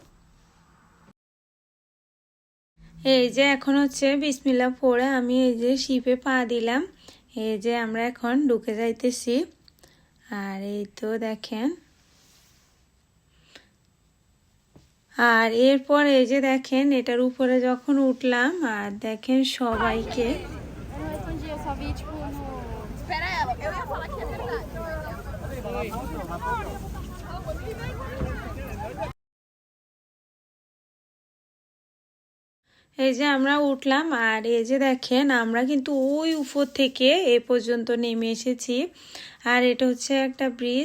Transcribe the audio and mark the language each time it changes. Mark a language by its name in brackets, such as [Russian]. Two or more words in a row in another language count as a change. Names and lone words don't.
[Bangla] এই যে এখন হচ্ছে বিসমিল্লাহ পড়ে আমি এই যে শিপে পা দিলাম। এই যে আমরা এখন ঢুকে যাইতেছি। আর এই তো দেখেন, আর এরপর এই যে দেখেন এটার উপরে যখন উঠলাম আর দেখেন সবাইকে, [Portuguese] Eu não respondi, eu só vi, tipo, no... Espera ela, eu ia falar que é verdade. [Bangla] এই যে আমরা উঠলাম আর এই যে দেখেন আমরা কিন্তু ওই উপর থেকে এ পর্যন্ত নেমে এসেছি। আর এটা হচ্ছে একটা ব্রিজ।